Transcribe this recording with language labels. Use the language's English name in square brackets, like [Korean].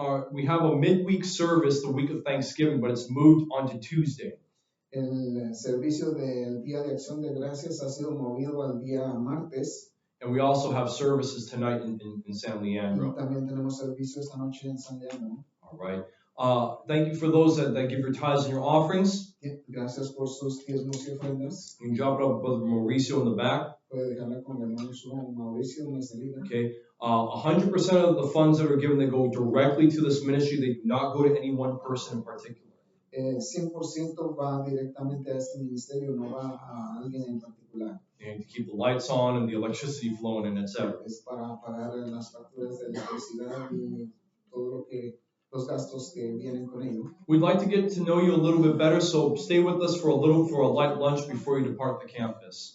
[English] We have a midweek service the week of Thanksgiving, but it's moved onto Tuesday. [Spanish] El servicio del Día de Acción de Gracias ha sido movido al día martes. [English] And we also have services tonight in San [Spanish] Y [English] Leandro. [Spanish] también tenemos servicio esta noche en San Leandro. [English] All right. Thank you for those that give your tithes and your offerings. [Spanish] Gracias por sus diezmos y ofrendas. [English] You can drop it up with Brother Mauricio in the back. [Spanish] Puede dejarla con el hermano Mauricio en la salida. [English] Okay. 100% of the funds that are given, they go directly to this ministry. They do not go to any one person in particular. [Spanish] 100% va directamente a este ministerio, no va a alguien en particular. [English] And to keep the lights on and the electricity flowing and etc. [Spanish] Es para pagar las facturas de electricidad y todo lo que los gastos que vienen con ello. [English] We'd like to get to know you a little bit better, so stay with us for a light lunch before you depart the campus.